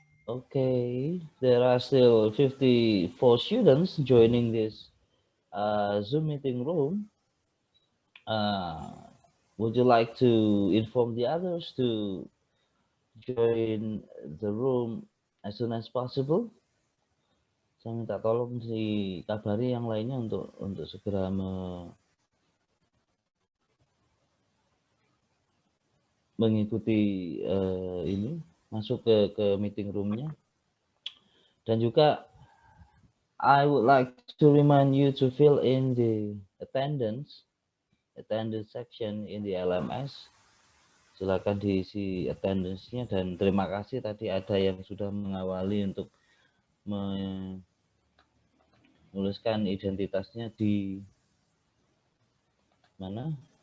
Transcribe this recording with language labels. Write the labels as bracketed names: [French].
[English] Okay, there are still 54 students joining this Zoom meeting room. Would you like to inform the others to join the room as soon as possible? [Indonesian] Saya minta tolong dikabari yang lainnya untuk segera mengikuti ini, masuk ke meeting roomnya. Dan juga [English] I would like to remind you to fill in the attendance section in the LMS. [Indonesian] Silakan diisi attendance-nya, dan terima kasih tadi ada yang sudah mengawali untuk menuliskan identitasnya di mana?